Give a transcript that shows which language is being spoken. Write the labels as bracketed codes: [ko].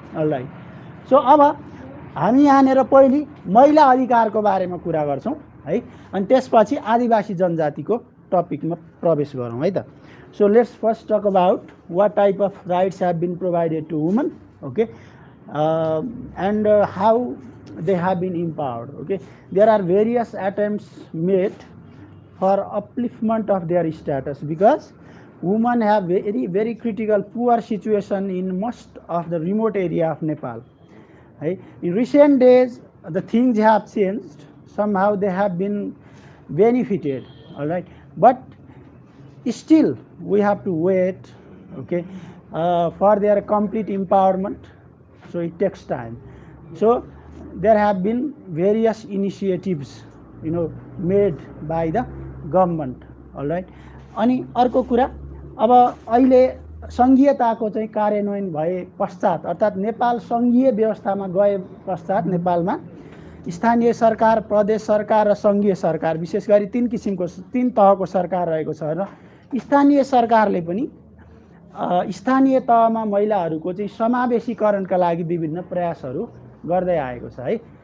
[ne] All right, so अब हामी यहाँनिर पहिले महिला अधिकारको बारेमा कुरा गर्छौँ है, अनि त्यसपछि आदिवासी जनजातिको टपिकमा प्रवेश गरौँ है त। [en] So let's first talk about what type of rights have been provided to women, okay, and how they have been empowered. Okay, there are various attempts made for upliftment of their status, because women have very critical poor situation in most of the remote area of Nepal. Right? In recent days the things have changed, somehow they have been benefited, all right, but still we have to wait, okay, for their complete empowerment. So it takes time. So there have been various initiatives, made by the government, all right. [ne] अनि अर्को कुरा, अब अहिले संघीयताको चाहिँ कार्यान्वयन भए पश्चात, अर्थात् नेपाल संघीय व्यवस्थामा गए पश्चात नेपालमा स्थानीय सरकार, प्रदेश सरकार र संघीय सरकार, विशेष गरी तीन तहको सरकार रहेको छ र स्थानीय सरकारले पनि स्थानीय तहमा महिलाहरूको चाहिँ समावेशीकरणका लागि विभिन्न प्रयासहरू गर्दै आएको छ है।